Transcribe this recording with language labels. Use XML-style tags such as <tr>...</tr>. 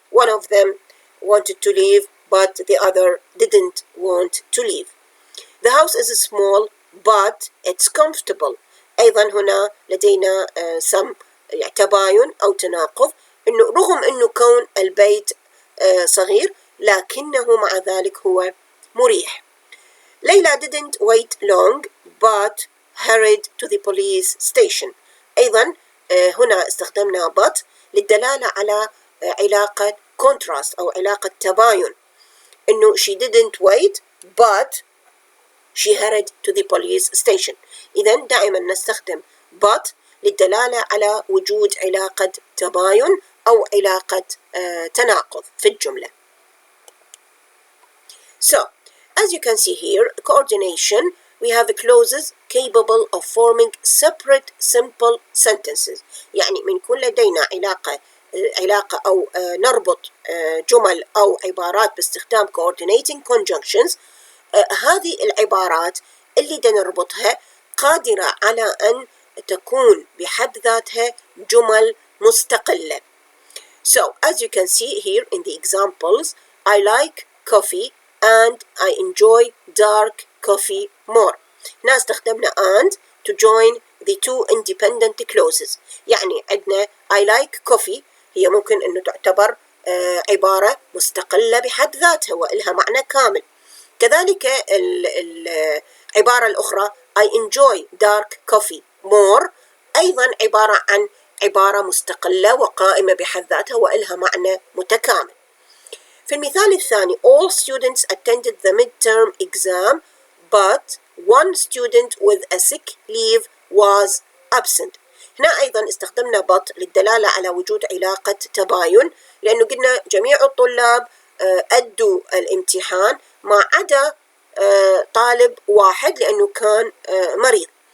<en>One of them wanted to leave but the other didn't want to leave. The house is small but it's comfortable.</en> <ar>أيضا هنا لدينا</ar> <en>some</en> <ar>تباين أو تناقض، إنه رغم إنه كون البيت صغير لكنه مع ذلك هو مريح.</ar> <en>ليلى didn't wait long but hurried to the police station.</en> <ar>أيضا هنا استخدمنا but للدلالة على علاقة</ar> <en>contrast</en> <ar>أو علاقة تباين، إنه</ar> <en>she didn't wait but she hurried to the police station.</en> <ar>إذا دائما نستخدم but للدلالة على وجود علاقة تباين أو علاقة تناقض في الجملة.</ar> <en>So, as you can see here, coordination, we have clauses capable of forming separate simple sentences.</en> <ar>يعني من يكون لدينا علاقة أو نربط جمل أو عبارات باستخدام coordinating conjunctions، هذه العبارات اللي نربطها قادرة على أن تكون بحد ذاتها جمل مستقلة.</ar> <en>So, as you can see here in the examples, I like coffee and I enjoy dark coffee more.</en> <ar>هنا استخدمنا</ar> <en>and to join the two independent clauses.</en> <ar>يعني عندنا</ar> <en>I like coffee</en> <ar>هي ممكن أنه تعتبر عبارة مستقلة بحد ذاتها وإلها معنى كامل. كذلك العبارة الأخرى</ar> <en>I enjoy dark coffee more</en> <ar>أيضا عبارة عن عبارة مستقلة وقائمة بحد ذاتها وإلها معنى متكامل. في المثال الثاني</ar> <en>all students attended the midterm exam but one student with a sick leave was absent.</en> <ar>هنا أيضا استخدمنا but للدلالة على وجود علاقة تباين، لأنه قلنا جميع الطلاب أدوا الامتحان ما عدا طالب واحد لأنه كان مريض.</ar>